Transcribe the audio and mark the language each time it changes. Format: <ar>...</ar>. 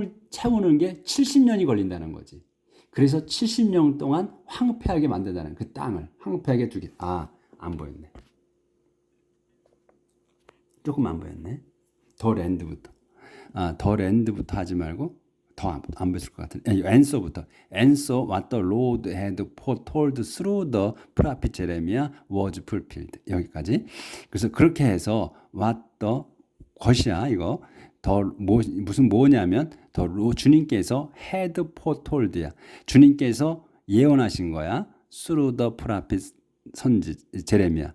<ko>채우는 게 70년이 걸린다는 거지. 그래서 70년 동안 황폐하게 만든다는 그 땅을 황폐하게 두게. 안 보였네. 조금 안 보였네. 더 랜드부터. 더 랜드부터 하지 말고 더 안 보였을 것 같은데.</ko> <en>answer부터. answer what the Lord had foretold through the prophet Jeremiah was fulfilled.</en> <ko>여기까지. 그래서 그렇게 해서</ko> <en>what the</en> <ko>것이야 이거. 무슨 뭐냐면 주님께서</ko> <en>had foretold</en> <ko>야. 주님께서 예언하신 거야.</ko> <en>through the prophet 제레미야.</en>